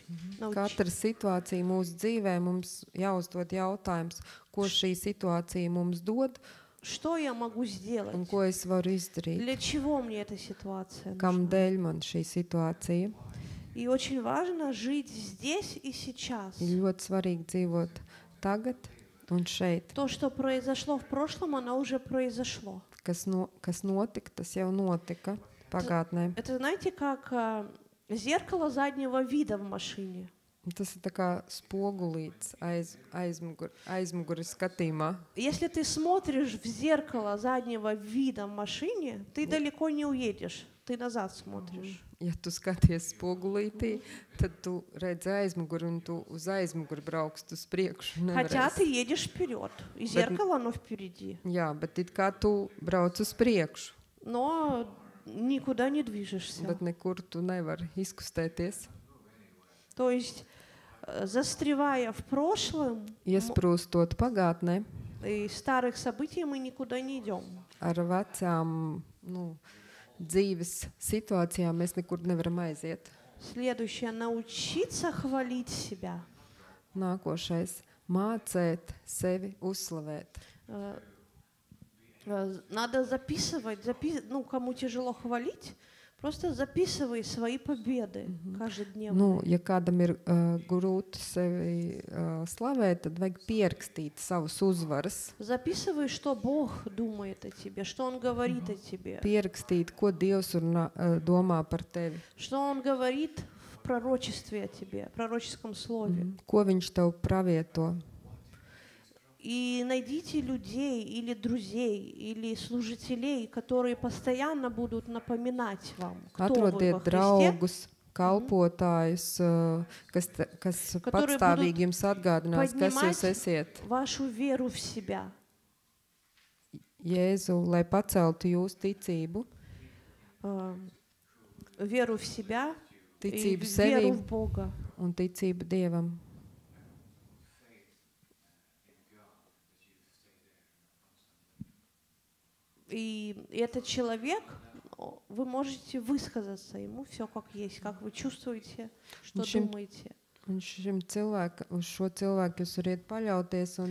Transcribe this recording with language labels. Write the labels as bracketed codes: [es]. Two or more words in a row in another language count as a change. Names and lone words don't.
[lv] Katra situācija mūsu dzīvē mums jāuzdod jautājums, ko šī situācija mums dod [ru] Что я могу сделать? [lv] un ko es varu izdarīt. [ru] Для чего мне эта ситуация [lv] Kam [ru] нужна? [lv] dēļ man šī situācija? [ru] И очень важно жить здесь и сейчас. [lv] Ir ļoti svarīgi dzīvot tagad un šeit. [ru] То, что произошло в прошлом, оно уже произошло. [lv] Kas notika, tas jau notika pagātnē. [ru] Это, знаете, как зеркало заднего вида в машине. [lv] Tas ir tā kā spogulīts aizmugures skatījumā. [ru] Если ты смотришь в зеркало заднего вида в машине, ты далеко не уедешь. Ты назад смотришь. [lv] Ja tu skaties spogulītī, tad tu redzi aizmuguri un tu uz aizmuguri brauks, tu uz priekšu [ru] Хотя [lv] nevarēsi. [ru] ты едешь вперед. И зеркало, оно впереди. [lv] Jā, bet it kā tu brauc uz priekšu, [ru] Но никуда не движешься. [lv] bet nekur tu nevari izkustēties. [ru] То есть, застревая в прошлом, [lv] Iesprūstot pagātnē, [ru] и старых событий, мы никуда не идем. [lv] ar vecām dzīves situācijām mēs nekur nevaram aiziet. [ru] Следующее — научиться хвалить себя. [lv] Nākošais - mācēt sevi uzslavēt. [ru] Надо записывать, кому тяжело хвалить, просто записывай свои победы каждодневно. [lv] Ja kādam ir grūti sevi slavēt, tad vajag pierakstīt savus uzvaras. [ru] Записывай, что Бог думает о тебе, что Он говорит о тебе. [lv] Pierakstīt, ko Dievs domā par tevi. [ru] Что Он говорит в пророчестве о тебе, в пророческом слове. [lv] Ko viņš tev pravieto. [ru] И найдите людей или друзей, или служителей, которые постоянно будут напоминать вам, кто вы во [lv] Atrodiet [ru] Христе, [lv] draugus, kalpotājus, kas patstāvīgi jums atgādinās, kas jūs esiet. [ru] вашу веру в себя. [lv] Jēzu, lai paceltu jūsu ticību, [ru] Веру в себя и [lv] ticību [ru] веру [lv] sevī [ru] в Бога. [lv] un ticību Dievam. [ru] И этот человек, вы можете высказаться ему все как есть, как вы чувствуете, что думаете. [lv] Un uz šo cilvēku jūs varat paļauties un